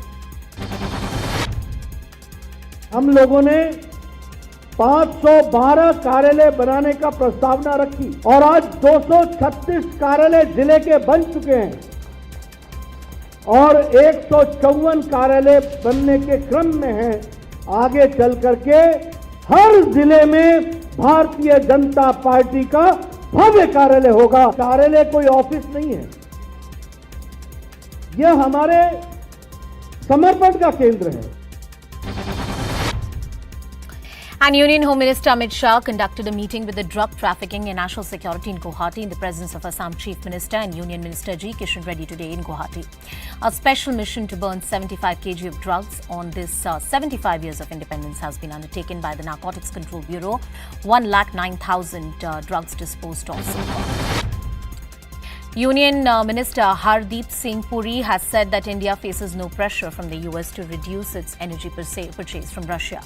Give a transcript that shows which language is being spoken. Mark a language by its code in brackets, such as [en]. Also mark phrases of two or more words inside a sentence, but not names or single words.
[hi] हम लोगों ने 512 कार्यालय बनाने का प्रस्तावना रखी और आज 236 कार्यालय जिले के बन चुके हैं और 154 कार्यालय बनने के क्रम में हैं। आगे चल करके हर जिले में भारतीय जनता पार्टी का भव्य कार्यालय होगा। कार्यालय कोई ऑफिस नहीं है, यह हमारे समर्पण का केंद्र है। [en] And Union Home Minister Amit Shah conducted a meeting with the Drug Trafficking and National Security in Guwahati in the presence of Assam Chief Minister and Union Minister G. Kishan Reddy today in Guwahati. A special mission to burn 75 kg of drugs on this 75 years of independence has been undertaken by the Narcotics Control Bureau. 1,09,000 drugs disposed of so far. Union Minister Hardeep Singh Puri has said that India faces no pressure from the US to reduce its energy purchase from Russia.